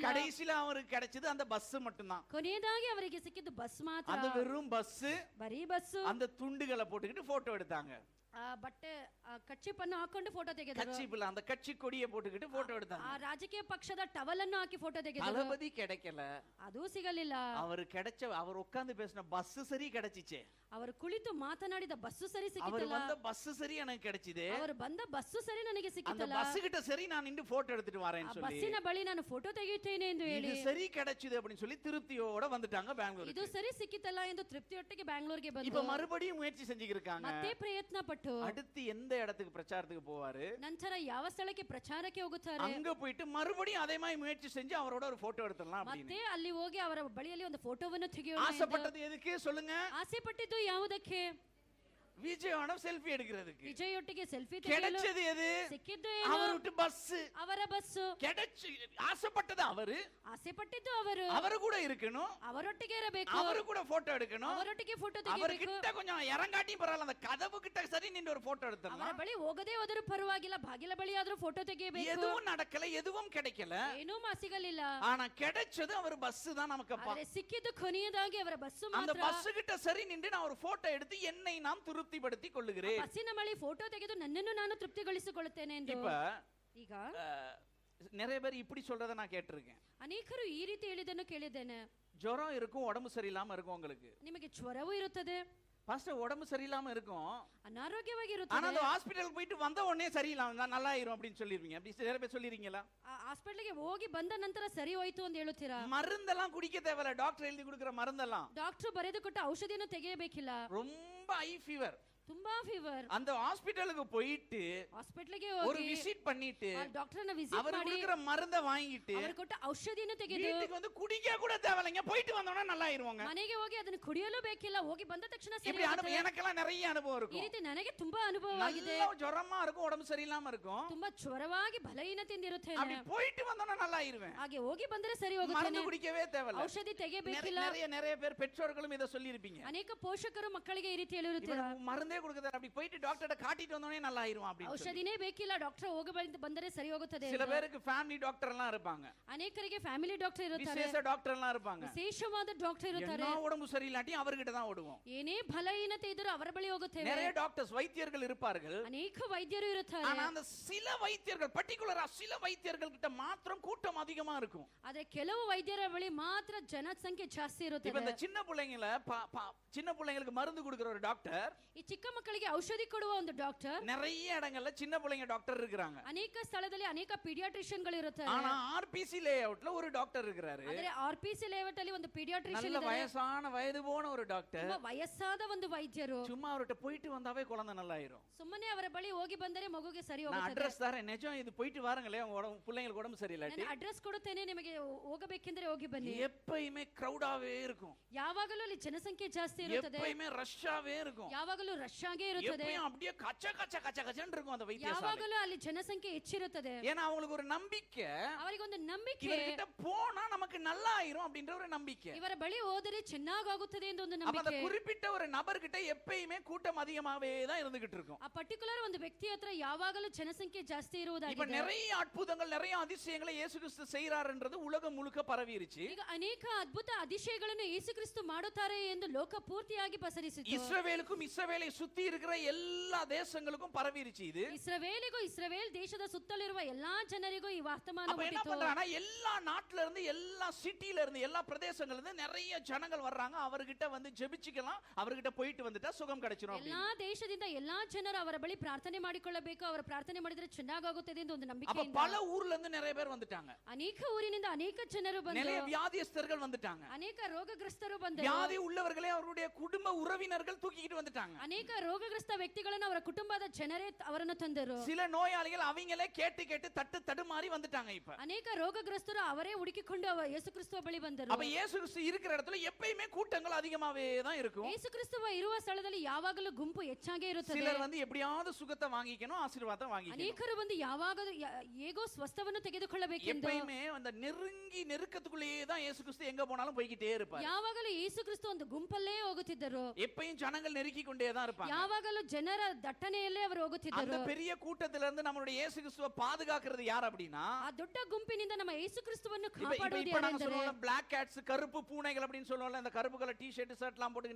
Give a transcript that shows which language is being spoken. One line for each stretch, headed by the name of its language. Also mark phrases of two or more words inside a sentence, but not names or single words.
Tamil: கடைசில அவருக்கு கிடைச்சது அந்த பஸ் மட்டும்தான்.
Kannada: ಕೊನೆಯದಾಗಿ ಅವರಿಗೆ ಸಿಕ್ಕಿದ್ದು ಬಸ್ ಮಾತ್ರ.
Tamil: அந்த வெறும் பஸ்,
Kannada: ಬರೀ ಬಸ್ಸು.
Tamil: அந்த துண்டுகளை போட்டுக்கிட்டு போட்டோ எடுத்தாங்க.
Kannada: ಬಟ್ಟೆ ಕಚ್ಚಿಪನ್ನು ಹಾಕೊಂಡು ಫೋಟೋ ತೆಗೆದರು.
Tamil: கட்சிப்புல அந்த கட்சி கொடியை போட்டுக்கிட்டு போட்டோ எடுத்தாங்க.
Kannada: ಆ ರಾಜಕೀಯ ಪಕ್ಷದ ಟವಲ್ ಅನ್ನು ಹಾಕಿ ಫೋಟೋ ತೆಗೆದರು.
Tamil: தளபதி கிடைக்கல,
Kannada: ಅದು ಸಿಗಲಿಲ್ಲ.
Tamil: அவர் கிடைச்ச, அவர் உட்கார்ந்து பேசின பஸ் சரி கிடைச்சிச்சே,
Kannada: ಅವರು ಕುಳಿತು ಮಾತನಾಡಿದ ಬಸ್ಸು ಸರಿ
Tamil: அவர்
Kannada: ಸಿಕ್ಕಿತಲ್ಲ.
Tamil: வந்த பஸ் சரி எனக்கு கிடைச்சது.
Kannada: ಅವರು ಬಂದ ಬಸ್ಸು ಸರಿ ನನಗೆ
Tamil: அந்த
Kannada: ಸಿಕ್ಕಿತಲ್ಲ.
Tamil: பஸ் கிட்ட சரி நான் நின்று போட்டோ எடுத்துட்டு
Kannada: ಆ
Tamil: வரேன்னு சொல்லி,
Kannada: ಬಸ್ಸಿನ ಬಳಿ ನಾನು ಫೋಟೋ ತೆಗೆಯುತ್ತೇನೆ ಎಂದು ಹೇಳಿ,
Tamil: இது சரி கிடைச்சது அப்படின்னு சொல்லி திருப்தியோட வந்துட்டாங்க
Kannada: ಇದು
Tamil: பெங்களூருக்கு.
Kannada: ಸರಿ ಸಿಕ್ಕಿತಲ್ಲ ಎಂದು ತೃಪ್ತಿಯೊಟ್ಟಿಗೆ ಬ್ಯಾಂಗ್ಳೂರ್ಗೆ
Tamil: இப்ப
Kannada: ಬಂದು
Tamil: மறுபடியும் முயற்சி செஞ்சுக்கிருக்காங்க.
Kannada: ಮತ್ತೆ ಪ್ರಯತ್ನ ಪಟ್ಟು
Tamil: அடுத்து எந்த இடத்துக்கு பிரச்சாரத்துக்கு போவாரு,
Kannada: ನಂತರ ಯಾವ ಸ್ಥಳಕ್ಕೆ ಪ್ರಚಾರಕ್ಕೆ ಹೋಗುತ್ತಾರೆ,
Tamil: அங்க போயிட்டு மறுபடியும் அதே மாதிரி முயற்சி செஞ்சு அவரோட ஒரு போட்டோ எடுத்துடலாம் அப்படின்னு.
Kannada: ಮತ್ತೆ ಅಲ್ಲಿ ಹೋಗಿ ಅವರ ಬಳಿಯಲ್ಲಿ ಒಂದು ಫೋಟೋವನ್ನು ತೆಗೆಯೋಣ ಎಂದು
Tamil: ஆசைப்பட்டது எதுக்கு சொல்லுங்க?
Kannada: ಆಸೆ ಪಟ್ಟಿದ್ದು ಯಾವುದಕ್ಕೆ?
Tamil: விஜயோட செல்ஃபி எடுக்கிறதுக்கு.
Kannada: ವಿಜಯೊಟ್ಟಿಗೆ ಸೆಲ್ಫಿ ತೆಗೆಯಲು
Tamil: கிடைச்சது எது?
Kannada: ಸಿಕ್ಕಿದ್ದು
Tamil: அவர்
Kannada: ಏನು?
Tamil: விட்டு பஸ்.
Kannada: ಅವರ ಬಸ್ಸು.
Tamil: கிடைச்சு ஆசைப்பட்டது அவரு.
Kannada: ಆಸೆ ಪಟ್ಟಿದ್ದು ಅವರು.
Tamil: அவரு கூட இருக்கணும்.
Kannada: ಅವರೊಟ್ಟಿಗೆ ಇರಬೇಕು.
Tamil: அவரு கூட போட்டோ எடுக்கணும்.
Kannada: ಅವರೊಟ್ಟಿಗೆ ಫೋಟೋ
Tamil: அவர்
Kannada: ತೆಗೆಯಬೇಕು.
Tamil: கிட்ட கொஞ்சம் இறங்காட்டி பரவாயில்ல, அந்த கதவு கிட்ட சரி நின்று ஒரு போட்டோ
Kannada: ಅವರ
Tamil: எடுத்துடலாம்.
Kannada: ಬಳಿ ಹೋಗದೇ ಹೋದರೂ ಪರವಾಗಿಲ್ಲ, ಬಾಗಿಲ ಬಳಿ ಆದ್ರೂ ಫೋಟೋ ತೆಗೆಯಬೇಕು.
Tamil: எதுவும் நடக்கல, எதுவும் கிடைக்கல.
Kannada: ಏನೂ ಸಿಗಲಿಲ್ಲ.
Tamil: ஆனா கிடைச்சது அவர் பஸ் தான் நமக்கப்பா.
Kannada: ಆದರೆ ಸಿಕ್ಕಿದ್ದು ಕೊನೆಯದಾಗಿ ಅವರ ಬಸ್ಸು
Tamil: அந்த
Kannada: ಮಾತ್ರ.
Tamil: பஸ் கிட்ட சரி நின்று நான் ஒரு போட்டோ எடுத்து என்னை நான் திருப்திப்படுத்திக் கொள்ளுகிறேன்.
Kannada: ಬಸ್ಸಿನ ಬಳಿ ಫೋಟೋ ತೆಗೆದು ನನ್ನನ್ನು ನಾನು ತೃಪ್ತಿಗೊಳಿಸಿಕೊಳ್ಳುತ್ತೇನೆ ಎಂದು.
Tamil: இப்ப
Kannada: ಈಗ
Tamil: நிறைய பேர் இப்படி சொல்றத நான் கேட்டிருக்கேன்.
Kannada: ಅನೇಕರು ಈ ರೀತಿ ಹೇಳಿದ್ದನ್ನು ಕೇಳಿದ್ದೇನೆ.
Tamil: ஜுரம் இருக்கும், உடம்பு சரியில்லாம இருக்கும் உங்களுக்கு.
Kannada: ನಿಮಗೆ ಜ್ವರವೂ ಇರುತ್ತದೆ,
Tamil: பாஸ்டர் உடம்பு சரியில்லாம இருக்கும்,
Kannada: ಅನಾರೋಗ್ಯವಾಗಿ
Tamil: ஆனா
Kannada: ಇರುತ್ತದೆ.
Tamil: அந்த ஹாஸ்பிடலுக்கு போயிட்டு வந்த உடனே சரியில்லாம நான் நல்லா ஆயிரும் அப்படின்னு சொல்லிருவீங்க. அப்படி நிறைய பேர் சொல்லிருக்கீங்களா?
Kannada: ಹಾಸ್ಪಿಟಲ್ಗೆ ಹೋಗಿ ಬಂದ ನಂತರ ಸರಿ ಹೋಯ್ತು ಅಂತ ಹೇಳುತ್ತೀರಾ?
Tamil: மருந்தெல்லாம் குடிக்க தேவையில்ல, டாக்டர் எழுதி கொடுக்கிற மருந்தெல்லாம்.
Kannada: ಡಾಕ್ಟರ್ ಬರೆದು ಕೊಟ್ಟ ಔಷಧಿಯನ್ನು ತೆಗೆಯಬೇಕಿಲ್ಲ.
Tamil: ரொம்ப
English: high fever,
Kannada: ತುಂಬಾ ಫೀವರ್,
Tamil: அந்த ஹாஸ்பிடலுக்கு போயிட்டு
Kannada: ಹಾಸ್ಪಿಟಲ್ಗೆ
Tamil: ஒரு
Kannada: ಹೋಗಿ
Tamil: விசிட் பண்ணிட்டு
Kannada: ಡಾಕ್ಟರ್ನ ವಿಸಿಟ್
Tamil: அவர்
Kannada: ಮಾಡಿ
Tamil: கொடுக்கிற மருந்த வாங்கிட்டு
Kannada: ಅವರು ಕೊಟ್ಟ ಔಷಧಿಯನ್ನು ತೆಗೆದು
Tamil: வீட்டுக்கு வந்து குடிக்க கூட தேவையில்லைங்க, போயிட்டு வந்தோம்னா நல்லா ஆயிருவாங்க.
Kannada: ಮನೆಗೆ ಹೋಗಿ ಅದನ್ನು ಕುಡಿಯಲು ಬೇಕಿಲ್ಲ, ಹೋಗಿ ಬಂದ ತಕ್ಷಣ ಸರಿ
Tamil: இப்படி
Kannada: ಹೋಗುತ್ತದೆ.
Tamil: எனக்கெல்லாம் நிறைய அனுபவம்
Kannada: ಈ
Tamil: இருக்கும்.
Kannada: ರೀತಿ ನನಗೆ ತುಂಬಾ ಅನುಭವವಾಗಿದೆ.
Tamil: நல்ல ஜுரமா இருக்கும், உடம்பு சரியில்லாம இருக்கும்.
Kannada: ತುಂಬಾ ಜ್ವರವಾಗಿ ಬಲಹೀನತೆಯಿಂದ ಇರುತ್ತೇನೆ.
Tamil: அப்படி போயிட்டு வந்தோம்னா நல்லா ஆயிருவேன்.
Kannada: ಹಾಗೆ ಹೋಗಿ ಬಂದರೆ ಸರಿ
Tamil: மருந்து
Kannada: ಹೋಗುತ್ತೇನೆ,
Tamil: குடிக்கவே தேவையில்ல.
Kannada: ಔಷಧಿ ತೆಗೆಯಬೇಕಿಲ್ಲ.
Tamil: நிறைய பேர் பெற்றோர்களும் இதை சொல்லியிருப்பீங்க.
Kannada: ಅನೇಕ ಪೋಷಕರು ಮಕ್ಕಳಿಗೆ ಈ ರೀತಿ ಹೇಳಿರುತ್ತಾರೆ,
Tamil: இவன் மருந்தே கொடுக்குறாரு, அப்படி போயிட்டு டாக்டர்ட்ட காட்டிட்டு வந்தோடனே நல்லா ஆயிருவான் அப்படின்னு சொல்லி.
Kannada: ಔಷಧಿನೇ ಬೇಕಿಲ್ಲ, ಡಾಕ್ಟರ್ ಹೋಗಿ ಬಂದರೆ ಸರಿ ಹೋಗುತ್ತದೆ.
Tamil: சில பேருக்கு
English: family doctor
Tamil: எல்லாம் இருப்பாங்க,
Kannada: ಅನೇಕರಿಗೆ
English: family doctor
Kannada: ಇರುತ್ತಾರೆ,
Tamil: விசேஷ டாக்டர் எல்லாம் இருப்பாங்க.
Kannada: ವಿಶೇಷವಾದ ಡಾಕ್ಟರ್ ಇರುತ್ತಾರೆ.
Tamil: என்ன உடம்பு சரியில்லாட்டி அவர்கிட்ட தான் ஓடுவோம்.
Kannada: ಏನೇ ಬಲಹೀನತೆ ಇದ್ರೂ ಅವರ ಬಳಿ ಹೋಗುತ್ತೇವೆ.
Tamil: நிறைய டாக்டர்ஸ் வைத்தியர்கள் இருப்பார்கள்.
Kannada: ಅನೇಕ ವೈದ್ಯರು ಇರುತ್ತಾರೆ.
Tamil: ஆனா அந்த சில வைத்தியர்கள், பர்టిక్యులரா சில வைத்தியர்கள் கிட்ட மாத்திரம் கூட்டம் அதிகமா இருக்கும்.
Kannada: ಆದ್ರೆ ಕೆಲವು ವೈದ್ಯರ ಬಳಿ ಮಾತ್ರ ಜನಸಂಖ್ಯೆ ಜಾಸ್ತಿ
Tamil: இப்ப
Kannada: ಇರುತ್ತದೆ.
Tamil: இந்த சின்ன பிள்ளைங்களுக்கு மருந்து கொடுக்கிற ஒரு டாக்டர்,
Kannada: ಈ ಚಿಕ್ಕ ಮಕ್ಕಳಿಗೆ ಔಷಧಿ ಕೊಡುವ ಒಂದು ಡಾಕ್ಟರ್,
Tamil: நிறைய இடங்கள்ல சின்ன பிள்ளைங்க டாக்டர் இருக்கிறாங்க.
Kannada: ಅನೇಕ ಸ್ಥಳದಲ್ಲಿ ಅನೇಕ ಪೀಡಿಯಾಟ್ರಿಷಿಯನ್ ಗಳು ಇರುತ್ತಾರೆ.
Tamil: ஆனா ஆர்பிசி லேஅவுட்ல ஒரு டாக்டர் இருக்கிறாரு.
Kannada: ಆದ್ರೆ ಆರ್ಪಿಸಿ ಲೇಔಟ್ ಅಲ್ಲಿ ಒಂದು ಪೀಡಿಯಾಟ್ರಿಷಿಯನ್
Tamil: நல்ல
Kannada: ಇದ್ದಾರೆ.
Tamil: வயசான வயது போன ஒரு டாக்டர்.
Kannada: ತುಂಬಾ ವಯಸ್ಸಾದ ಒಂದು ವೈದ್ಯರು.
Tamil: சும்மா அவர்கிட்ட போயிட்டு வந்தாவே குழந்தை நல்லா ஆயிரும்.
Kannada: ಸುಮ್ಮನೆ ಅವರ ಬಳಿ ಹೋಗಿ ಬಂದರೆ ಮಗುಗೆ ಸರಿ
Tamil: நான்
Kannada: ಹೋಗುತ್ತದೆ.
Tamil: அட்ரஸ் தரேன், நிஜம் இது போயிட்டு வாருங்களே, உங்க பிள்ளைங்களுக்கு உடம்பு சரியில்லாட்டி.
Kannada: ನಾನು ಅಡ್ರೆಸ್ ಕೊಡುತ್ತೇನೆ, ನಿಮಗೆ ಹೋಗಬೇಕೆಂದರೆ ಹೋಗಿ ಬನ್ನಿ.
Tamil: எப்பயுமே கிரௌடாவே இருக்கும்,
Kannada: ಯಾವಾಗಲೂ ಅಲ್ಲಿ ಜನಸಂಖ್ಯೆ ಜಾಸ್ತಿ ಇರುತ್ತದೆ,
Tamil: எப்பயுமே ரஷ்ஷாவே இருக்கும்,
Kannada: ಯಾವಾಗಲೂ ರಶ್ ಆಗೇ ಇರುತ್ತದೆ,
Tamil: எப்பயும் அப்படியே கச்ச கச்ச கச்ச கச்சன்னு இருக்கும் அந்த வைத்தியசாலை.
Kannada: ಯಾವಾಗಲೂ ಅಲ್ಲಿ ಜನಸಂಖ್ಯೆ ಹೆಚ್ಚಿರುತ್ತದೆ.
Tamil: ஏன்னா அவங்களுக்கு ஒரு நம்பிக்கை,
Kannada: ಅವರಿಗೆ ಒಂದು ನಂಬಿಕೆ,
Tamil: இவர்கிட்ட போனா நமக்கு நல்லா ஆயிரும் அப்படின்ற ஒரு நம்பிக்கை.
Kannada: ಇವರ ಬಳಿ ಹೋದರೆ ಚೆನ್ನಾಗಾಗುತ್ತದೆ ಎಂದು ಒಂದು
Tamil: அப்ப அந்த
Kannada: ನಂಬಿಕೆ.
Tamil: குறிப்பிட்ட ஒரு நபர்கிட்ட எப்பயுமே கூட்டம் அதிகமாவே தான் இருந்துகிட்டு இருக்கும்.
Kannada: ಆ ಪರ್ಟಿಕ್ಯುಲರ್ ಒಂದು ವ್ಯಕ್ತಿ ಹತ್ರ ಯಾವಾಗಲೂ ಜನಸಂಖ್ಯೆ ಜಾಸ್ತಿ
Tamil: இப்ப
Kannada: ಇರುವುದಾಗಿದೆ.
Tamil: நிறைய அற்புதங்கள், நிறைய அதிசயங்களை இயேசு கிறிஸ்து செய்யறாருன்றது உலகம் முழுக்க பரவிருச்சு.
Kannada: ಈಗ ಅನೇಕ ಅದ್ಭುತ ಅತಿಶಯಗಳನ್ನು ಯೇಸು ಕ್ರಿಸ್ತು ಮಾಡುತ್ತಾರೆ ಎಂದು ಲೋಕ ಪೂರ್ತಿಯಾಗಿ ಪಸರಿಸಿತು.
Tamil: இஸ்ரவேலுக்கும் இஸ்ரவேலை சுத்தி இருக்கிற எல்லா தேசங்களுக்கும் பரவிருச்சு இது.
Kannada: ಇಸ್ರಾಯೇಲಿಗೂ ಇಸ್ರಾಯೇಲ್ ದೇಶದ ಸುತ್ತಲಿರುವ ಎಲ್ಲಾ ಜನರಿಗೂ ಈ ವರ್ತಮಾನ
Tamil: அப்ப என்ன
Kannada: ಮುಟ್ಟಿತು.
Tamil: பண்றானா, எல்லா நாட்டுல இருந்து, எல்லா சிட்டில இருந்து, எல்லா பிரதேசங்கள்ல இருந்து நிறைய ஜனங்கள் வர்றாங்க. அவர்கிட்ட வந்து ஜெபிச்சுக்கலாம், அவர்கிட்ட போயிட்டு வந்துட்டா சுகம் கிடைச்சிரும்
Kannada: ಎಲ್ಲಾ ದೇಶದಿಂದ ಎಲ್ಲಾ ಜನರು ಅವರ ಬಳಿ ಪ್ರಾರ್ಥನೆ ಮಾಡಿಕೊಳ್ಳಬೇಕು, ಅವರ ಪ್ರಾರ್ಥನೆ ಮಾಡಿದ್ರೆ ಚೆನ್ನಾಗಾಗುತ್ತದೆ ಎಂದು ಒಂದು
Tamil: அப்ப
Kannada: ನಂಬಿಕೆಯಿಂದ
Tamil: பல ஊர்ல இருந்து நிறைய பேர் வந்துட்டாங்க.
Kannada: ಅನೇಕ ಊರಿನಿಂದ ಅನೇಕ ಜನರು ಬಂದರು.
Tamil: நிறைய வியாதியஸ்தர்கள் வந்துட்டாங்க.
Kannada: ಅನೇಕ ರೋಗಗ್ರಸ್ತರು ಬಂದರು.
Tamil: வியாதி உள்ளவர்களே அவருடைய குடும்ப உறவினர்கள் தூக்கிட்டு வந்துட்டாங்க.
Kannada: ಅನೇಕ ರೋಗಗ್ರಸ್ತ ವ್ಯಕ್ತಿಗಳನ್ನು ಅವರ ಕುಟುಂಬದ ಜನರೇ ಅವರನ್ನು ತಂದರು.
Tamil: சில நோயாளிகள் அவங்களே கேட்டு கேட்டு தட்டு தடுமாறி வந்துட்டாங்க. இப்ப
Kannada: ಅನೇಕ ರೋಗಗ್ರಸ್ತರು ಅವರೇ ಹುಡುಕಿಕೊಂಡು ಯೇಸು ಕ್ರಿಸ್ತುವ ಬಳಿ ಬಂದರು.
Tamil: அப்ப இயேசு கிறிஸ்து இருக்கிற இடத்துல எப்பயுமே கூட்டங்கள் அதிகமாவே தான் இருக்கும்.
Kannada: ಯೇಸು ಕ್ರಿಸ್ತುವ ಇರುವ ಸ್ಥಳದಲ್ಲಿ ಯಾವಾಗಲೂ ಗುಂಪು ಹೆಚ್ಚಾಗೇ ಇರುತ್ತದೆ.
Tamil: சிலர் வந்து எப்படியாவது சுகத்தை வாங்கிக்கணும், ஆசீர்வாதம் வாங்கிக்கணும்.
Kannada: ಅನೇಕರು ಬಂದು ಯಾವಾಗಲೂ ಹೇಗೋ ಸ್ವಸ್ಥವನ್ನು ತೆಗೆದುಕೊಳ್ಳಬೇಕೆಂದು,
Tamil: எப்பயுமே அந்த நெருங்கி நெருக்கத்துக்குள்ளேயே தான் இயேசு கிறிஸ்து எங்க போனாலும் போய்கிட்டே இருப்பார்.
Kannada: ಯಾವಾಗಲೂ ಯೇಸು ಕ್ರಿಸ್ತು ಒಂದು ಗುಂಪಲ್ಲೇ ಹೋಗುತ್ತಿದ್ದರು.
Tamil: எப்பயும் ஜனங்கள் நெருக்கி கொண்டே தான் இருப்பாங்க.
Kannada: ಯಾವಾಗಲೂ ಜನರ ದಟ್ಟಣೆಯಲ್ಲೇ ಅವರು
Tamil: அந்த
Kannada: ಹೋಗುತ್ತಿದ್ದರು.
Tamil: பெரிய கூட்டத்தில இருந்து நம்மளுடைய இயேசு கிறிஸ்துவை பாதுகாக்கிறது யார் அப்படின்னா,
Kannada: ಆ ದೊಡ್ಡ ಗುಂಪಿನಿಂದ ನಮ್ಮ ಯೇಸು ಕ್ರಿಸ್ತುವನ್ನು
Tamil: இப்ப
Kannada: ಕಾಪಾಡುವುದು
Tamil: நாங்க
Kannada: ಯಾರೆಂದರೆ,
Tamil: சொல்லுவோம்
English: black cats,
Tamil: கருப்பு பூனைகள் அப்படின்னு சொல்லுவோம்ல, அந்த கருப்பு
English: colour T-shirt
Tamil: ஷர்ட்லாம் போட்டு